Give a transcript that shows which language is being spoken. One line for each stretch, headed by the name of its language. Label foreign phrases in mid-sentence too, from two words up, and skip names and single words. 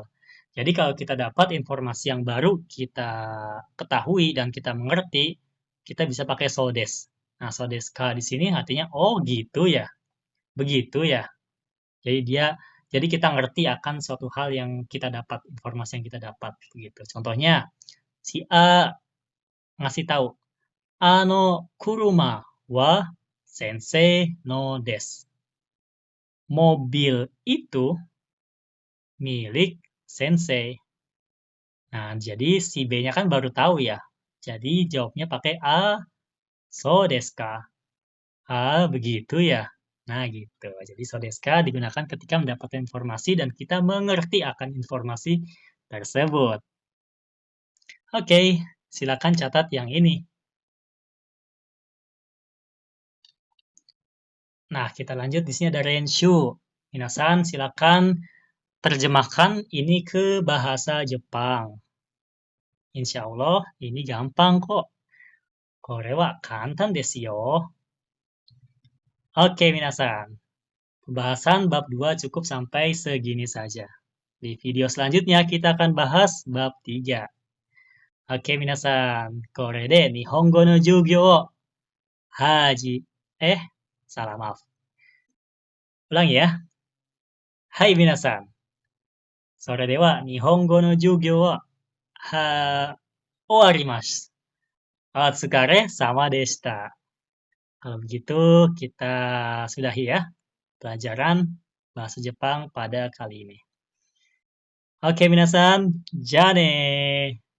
Indonesian: Jadi kalau kita dapat informasi yang baru kita ketahui dan kita mengerti, kita bisa pakai
Japanese: そうです.
Indonesian: Nah,
Japanese: そうですか
Indonesian: di sini artinya oh gitu ya. Begitu ya. Jadi kita ngerti akan suatu hal yang kita dapat, informasi yang kita dapat begitu. Contohnya si A ngasih tahu,
Japanese: 車は先生のです.
Indonesian: Mobil itu milik sensei. Nah, jadi si B-nya kan baru tahu ya. Jadi jawabnya pakai a,
Japanese: そうですか.
Indonesian: Begitu ya. Nah, gitu. Jadi
Japanese: そうですか
Indonesian: digunakan ketika mendapatkan informasi dan kita mengerti akan informasi tersebut. Oke, silakan catat yang ini. Nah, kita lanjut di sini ada Renshu. Minasan, silakan terjemahkan ini ke bahasa Jepang.
Arabic: إن شاء الله,
Indonesian: ini gampang kok.
Japanese: これは簡単ですよ.
Indonesian: Oke, minasan. Pembahasan bab 2 cukup sampai segini saja. Di video selanjutnya kita akan bahas bab 3. Oke,
Japanese: みなさん。これで日本語の授業をはじ.
Indonesian: Salah maaf. Ulang ya. Hai minasan.
Japanese: それでは日本語の授業は終わります. お疲れ様でした.
Indonesian: Kalau begitu, kita sudahi ya pelajaran bahasa Jepang pada kali ini.
Japanese: Oke, みなさん。じゃね.